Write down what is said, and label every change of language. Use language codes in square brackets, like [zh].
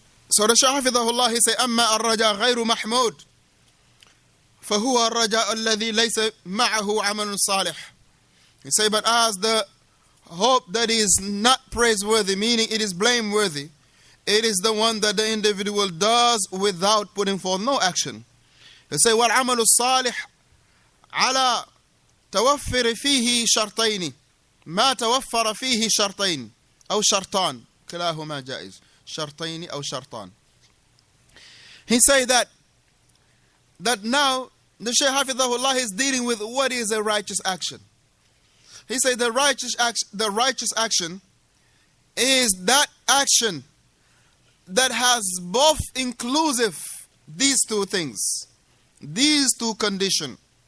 [en] So the Shaykh Hafidhahullah, he say, [ar] أما الرجاء غير محمود فهو الرجاء الذي ليس معه عمل صالح. [en] He say, but as the hope that is not praiseworthy, meaning it is blameworthy, it is the one that the individual does without putting forth no action. He say, [ar] والعمل الصالح على توفر فيه شرطين ما توفر فيه شرطين أو شرطان كلاهما جائز شرطين أو شرطان. [en] He say that now the Shaykh Hafidhahullah is dealing with what is a righteous action. He say the righteous action is that action that has both inclusive these two things, these two conditions.